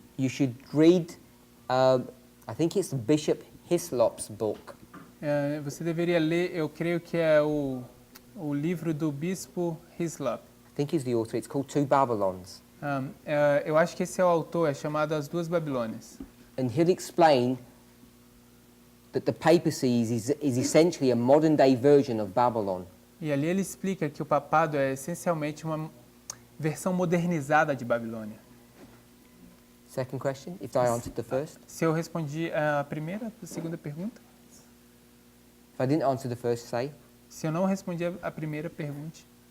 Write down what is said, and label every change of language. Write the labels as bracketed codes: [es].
[en] you should read, I think it's Bishop Hislop's book. [pt] Você deveria ler, eu creio que é o livro do bispo Hislop. [en] I think he's the author. It's called Two Babylons. [pt] Eu acho que esse é o autor, é chamado As Duas Babilônias. [en] And he'll explain that the papacy is essentially a modern day version of Babylon. [pt] E ali ele explica que o papado é essencialmente uma versão modernizada de Babilônia. [en] Second question, if I answered the first. [pt] Se eu respondi a primeira, a segunda pergunta? [en] If I didn't answer the first, say. [pt] Se eu não respondi a primeira, pergunte.